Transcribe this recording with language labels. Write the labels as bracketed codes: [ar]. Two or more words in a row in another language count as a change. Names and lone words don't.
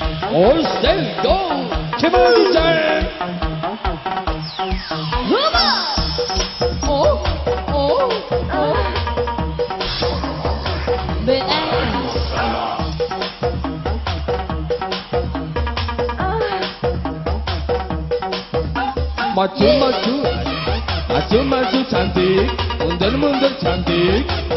[en] On stage, go! Come on, DJ! Huma! Oh, oh, oh. BS. [id] Maju, maju. Maju, maju cantik. Mundur, mundur cantik.